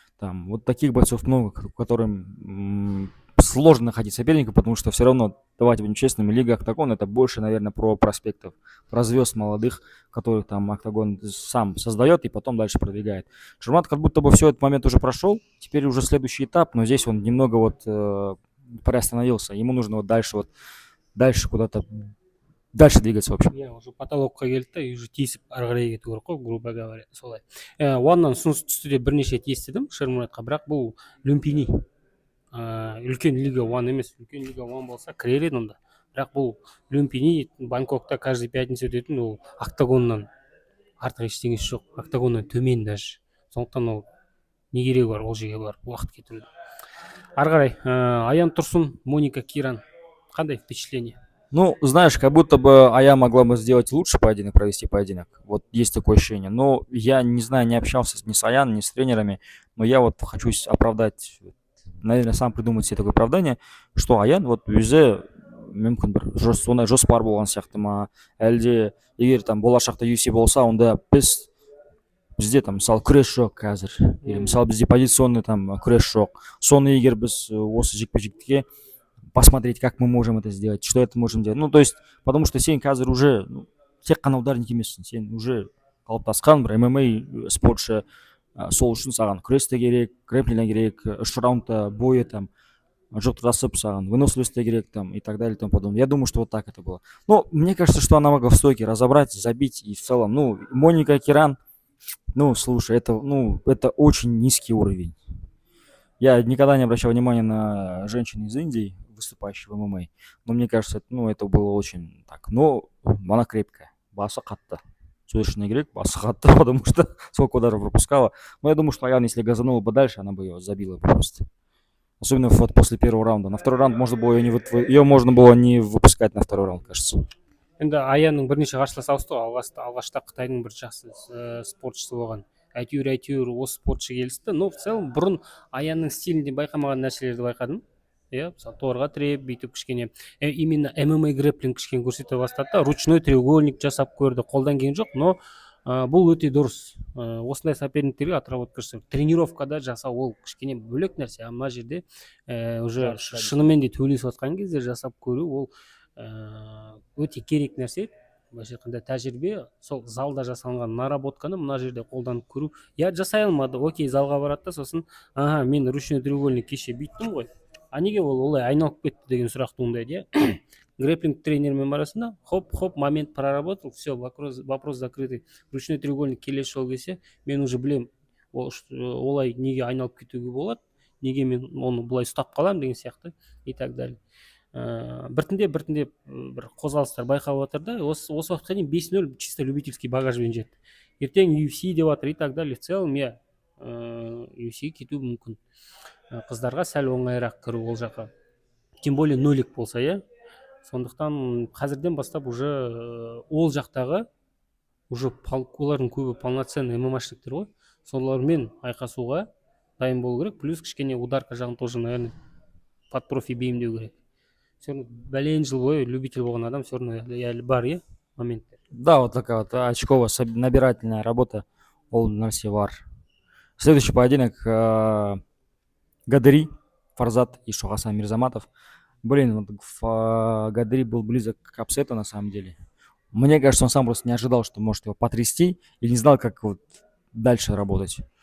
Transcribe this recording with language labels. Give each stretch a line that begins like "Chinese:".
Russian: Там вот таких бойцов много, которым сложно находить соперника, потому что все равно, давайте будем честными, Лига Октагон это больше, наверное, про проспектов, про звезд молодых, которых там Октагон сам создает и потом дальше продвигает. Шермурат как будто бы все этот момент уже прошел, теперь уже следующий этап, но здесь он немного вот приостановился. Ему нужно вот дальше куда-то дальше двигаться, в общем.
Kazakh: Иә, уже потолокқа келді да, уже тиісіп ары қарай кету керек қой,
Russian: грубо говоря,
Kazakh: солай. Уаннан ұсыныс түсті деп бірнеше рет естідім Шермуратқа, бірақ бұл Люмпини. Үлкен лига Уан емес, үлкен лига Уан болса кірер еді онда. Бірақ бұл Люмпини Бангкокта
Russian: каждый пятница
Kazakh: өтетін, ол Октагоннан артық ештеңесі жоқ, Октагоннан төмен даже. Сондықтан ол не керегі бар ол жерге барып уақыт кетірудің. Ары қарай, Аян Тұрсын, Моника Киран. Қандай впечатление?
Russian: Знаешь, как будто бы Ая могла бы сделать лучше поединок, провести поединок. Вот есть такое ощущение. Но я не знаю, не общался ни с Аян, ни с тренерами, но я вот хочу оправдать, наверное, сам придумать себе такое оправдание, что Аян вот
Kazakh: өзі мүмкін бір сондай жоспар болған сияқты ма, әлде егер там болашақта UFC болса, онда бізде там мысалы күрес жоқ
Russian: қазір, или мысалы бізде позиционный там күрес жоқ.
Kazakh: Соны егер біз осы жекпе-жекке
Russian: посмотреть, как мы можем это сделать, что это можем делать.
Kazakh: То есть, потому что сен қазір уже тек қана ударник емессің, сен уже қалыптасқан бір ММА спортшы, сол үшін саған күрес те керек, грэпплинг керек, 3 раунда бойы там жұқтырасып саған, выносливость те керек там
Russian: и так далее и тому подобное. Я думаю, что вот так это было. Но мне кажется, что она могла в стойке разобрать, забить и в целом, Моника Киран, слушай, это очень низкий уровень. Я никогда не обращал внимания на женщин из Индии, выступающих в ММА, но мне кажется, ну, это было очень так. Но она крепкая,
Kazakh: басы қатты.
Russian: Слышно керек, басы қатты, потому что сколько ударов пропускала. Но я думаю, что Аян, если газанула бы дальше, она бы ее забила бы просто. Особенно вот после первого раунда. На второй раунд можно было ее можно было не выпускать на второй раунд, кажется.
Kazakh: Енді аянның бірнеше қарсыласы ауысты ғой. Алғашта Қытайдың бір жақсы спортшысы болған. Әйтеуір осы спортшы келісті.
Russian: Но в целом
Kazakh: бұрын аянның стилінде байқамаған нәрселерді байқадым. Иә, мысалы торға тіреп бүйтіп кішкене именно ММА грэпплинг кішкене көрсете бастады да, ручной треугольник жасап көрді, қолдан келген жоқ, но бұл өте дұрыс. Осындай соперниктерге отработка жасау, тренировкада жасау ол кішкене бөлек нәрсе. Мына жерде уже шынымен де төбелесіп жатқан кезде жасап көру ол өте керек нәрсе. Былайша айтқанда тәжірибе сол залда жасалынған наработканы мына жерде қолданып көру. Я жасай алмады, окей, залға барады да сосын мен ручной треугольник кеше бүйттім ғой, а неге ол олай айналып кетті деген сұрақ туындайды.
Russian: Иә,
Kazakh: грэпплинг тренермен барасың,
Russian: хоп момент проработал, все, вопрос закрытый.
Kazakh: Ручной треугольник келесі жолы келсе мен уже білем олай неге айналып кетуге болады, неге мен оны бұлай ұстап қаламын деген сияқты
Russian: и так далее.
Kazakh: Біртіндеп бір қозғалыстар байқап отыр да, осы уақытқа дейін 5-0 чисто любительский багажбен жетті. Ертең UFC деп жатыр
Russian: и так далее.
Kazakh: В целом я UFC кету мүмкін. Қыздарға сәл оңайырақ кіру ол жаққа. Тем более нолик болса, иә. Сондықтан қазірден бастап уже ол жақтағы уже олардың көбі полноценный ММАшниктер ғой. Солармен айқасуға дайын болу керек. Плюс кішкене ударка жағын
Russian: тоже, наверное, под профи
Kazakh: бейімдеу керек.
Russian: Все равно
Kazakh: бәлен жыл бойы любитель болған адам все равно әлі бар, иә, моменттер.
Russian: Да, вот такая вот очковая набирательная работа.
Kazakh: Ол нәрсе бар.
Russian: Следующий поединок Гадери, Фарзат и Шохасан Мирзаматов. Блин, вот Гадери был близок к апсету на самом деле. Мне кажется, он сам просто не ожидал, что может его потрясти, и не знал, как вот дальше работать.